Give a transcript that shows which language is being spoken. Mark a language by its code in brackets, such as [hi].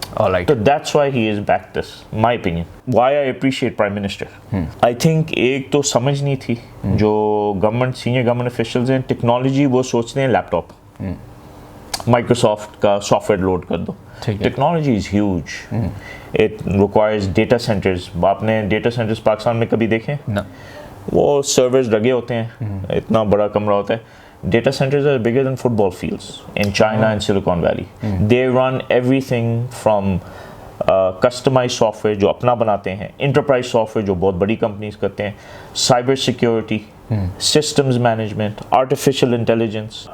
[en] So that's why he is back this, my opinion. Why I appreciate Prime Minister. I think [ur] ایک تو سمجھ نہیں تھی جو گورنمنٹ سینئر گورنمنٹ افیشلز ہیں, ٹیکنالوجی وہ سوچتے ہیں لیپ ٹاپ, مائکروسافٹ کا سافٹ ویئر لوڈ کر دو. [en] Technology is huge, it requires data centres. [ur] آپ نے ڈیٹا سینٹرز پاکستان میں کبھی دیکھیں؟ وہ سرورز لگے ہوتے ہیں, اتنا بڑا کمرہ ہوتا ہے. [en] Data centers are bigger than football fields in China and Silicon Valley. They run everything from customized software [ur] جو اپنا بناتے ہیں, [en] enterprise software [ur] جو بہت بڑی companies کرتے ہیں, [en] cyber security, systems management, artificial intelligence.